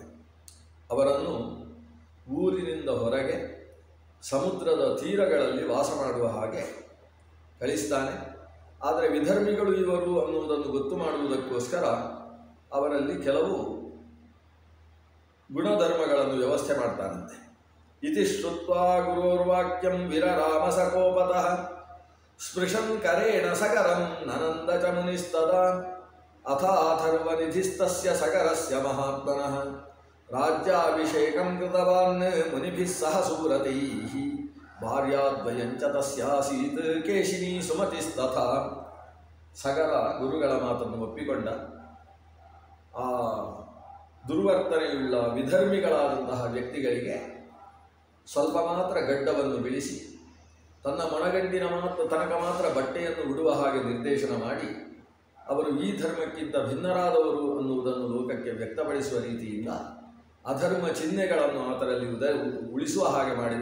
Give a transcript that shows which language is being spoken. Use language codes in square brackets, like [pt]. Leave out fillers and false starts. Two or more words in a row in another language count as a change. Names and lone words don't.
[kn] ಅವರನ್ನು ಊರಿನಿಂದ ಹೊರಗೆ ಸಮುದ್ರದ ತೀರಗಳಲ್ಲಿ ವಾಸ ಮಾಡುವ ಹಾಗೆ ಕಳಿಸ್ತಾನೆ. ಆದರೆ ವಿಧರ್ಮಿಗಳು ಇವರು ಅನ್ನುವುದನ್ನು ಗೊತ್ತು ಮಾಡುವುದಕ್ಕೋಸ್ಕರ ಅವರಲ್ಲಿ ಕೆಲವು ಗುಣಧರ್ಮಗಳನ್ನು ವ್ಯವಸ್ಥೆ ಮಾಡ್ತಾನಂತೆ. [sa] ಇತಿ ಶ್ರುತ್ವಾ ಗುರೋರ್ವಾಕ್ಯಂ ವಿರರಾಮ ಸಕೋಪತಃ ಸ್ಪೃಶನ್ ಕರೇಣ ಸಗರಂ ನನಂದ ಚ ಮುನಿಸ್ತದಾ ಅಥಾಥರ್ವನಿಧಿಸ್ತಸ್ಯ ಸಗರಸ್ಯ ಮಹಾತ್ಮನಃ ರಾಜ್ಯಾಭಿಷೇಕಂ ಕೃತವಾನ್ ಮುನಿಭಿಃ ಸಹ ಸೂರತೈಃ ಭಾರ್ಯಾದ್ವಯಂ ಚ ತಸ್ಯಾಸೀತ್ ಕೇಶಿನಿ ಸುಮತಿಸ್ತಥಾ. [kn] ಸಗರ ಗುರುಗಳ ಮಾತನ್ನು ಒಪ್ಪಿಕೊಂಡ. ಆ ದುರ್ವರ್ತನೆಯುಳ್ಳ ವಿಧರ್ಮಿಗಳಾದಂತಹ ವ್ಯಕ್ತಿಗಳಿಗೆ ಸ್ವಲ್ಪ ಮಾತ್ರ ಗಡ್ಡವನ್ನು ಬಿಡಿಸಿ ತನ್ನ ಮೊಣಗಂಟಿನ ತನಕ ಮಾತ್ರ ಬಟ್ಟೆಯನ್ನು ಉಡುವ ಹಾಗೆ ನಿರ್ದೇಶನ ಮಾಡಿ ಅವರು ಈ ಧರ್ಮಕ್ಕಿಂತ ಭಿನ್ನರಾದವರು ಅನ್ನುವುದನ್ನು ಲೋಕಕ್ಕೆ ವ್ಯಕ್ತಪಡಿಸುವ ರೀತಿಯಿಂದ ಅಧರ್ಮ ಚಿಹ್ನೆಗಳನ್ನು ಆತರಲ್ಲಿ ಉಳಿಸುವ ಹಾಗೆ ಮಾಡಿದ.